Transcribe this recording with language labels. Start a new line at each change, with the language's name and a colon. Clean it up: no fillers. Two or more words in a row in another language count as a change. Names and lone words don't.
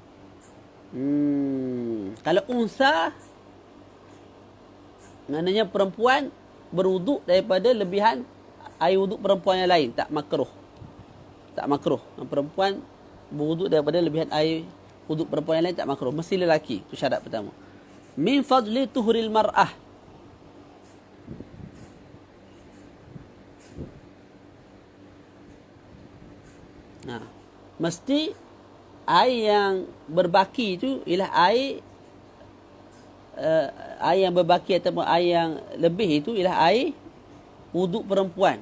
Malay: Kalau unsa, maknanya perempuan berwuduk daripada lebihan air wuduk perempuan yang lain, tak makruh. Tak makruh. Perempuan berwuduk daripada lebihan air wuduk perempuan yang lain tak makruh. Mesti lelaki. Itu syarat pertama.
Arabic: من فضل طهور المرأة.
Malay: Mesti air yang berbaki itu ialah air yang berbaki ataupun air yang lebih itu ialah air wuduk perempuan.